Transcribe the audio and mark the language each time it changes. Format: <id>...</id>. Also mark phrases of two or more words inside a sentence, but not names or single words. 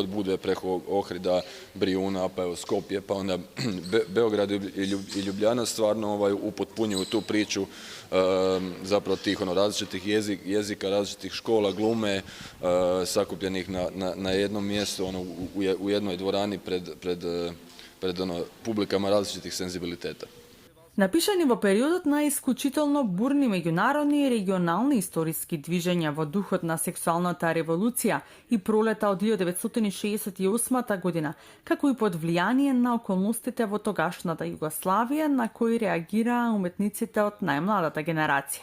<hr>Budve preko Ohrida, Brijuna, pa evo Skopje, pa onda Beograd i Ljubljana stvarno upotpunjuju tu priču zapravo tih različitih jezika, različitih škola, glume, sakupljenih na jednom mjestu, u jednoj dvorani pred publikama različitih senzibiliteta.</hr> <mk>Напишани во периодот на исклучително бурни меѓународни и регионални историски движења во духот на сексуалната револуција и пролета од 1968 година, како и под влијание на околностите во тогашната Југославија на кои реагираа уметниците од најмладата генерација.</mk>